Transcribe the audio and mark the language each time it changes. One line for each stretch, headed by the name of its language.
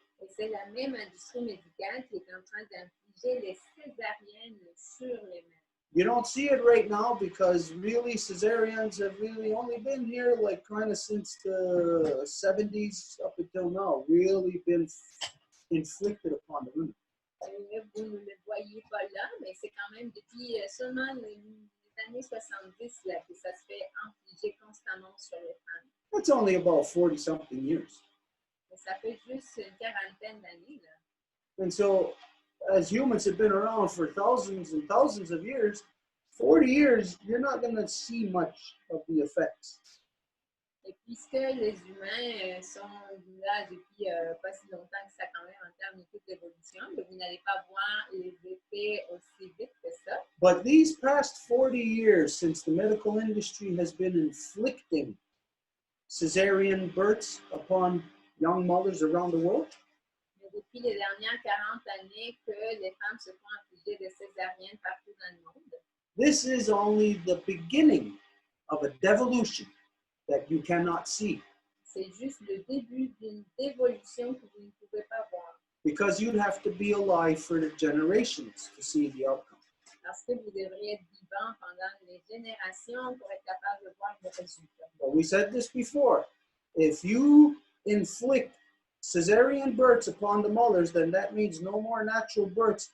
French: Et c'est la même industrie médicale qui est en train d'infliger les césariennes sur les mères.
English: You don't see it right now because really cesareans have really only been here like kind of since the 70s up until now, really been inflicted upon the women.
French: Vous ne le voyez pas là, mais c'est quand même depuis seulement les années 70 là, que ça se fait infliger constamment sur les femmes.
English: That's only about 40-something years.
French: Mais ça fait juste une quarantaine d'années.
English: And so, as humans have been around for thousands and thousands of years, 40 years, you're not going to see much of the effects.
French: Et puisque les humains sont là depuis pas si longtemps que ça quand même en termes d'évolution, vous n'allez pas voir les effets aussi vite que ça.
English: But these past 40 years, since the medical industry has been inflicting cesarean births upon young mothers around the world,
French: Mais depuis les dernières 40 années que les femmes se font infliger des césariennes partout dans le monde,
English: this is only the beginning of a devolution that you cannot see.
French: c'est juste le début d'une dévolution que vous ne pouvez pas voir.
English: Because you'd have to be alive for the generations to see the outcome.
French: Parce que vous devriez être vivant pendant les générations pour être capable de voir le résultat.
English: But we said this before. If you inflict cesarean births upon the mothers, then that means no more natural births.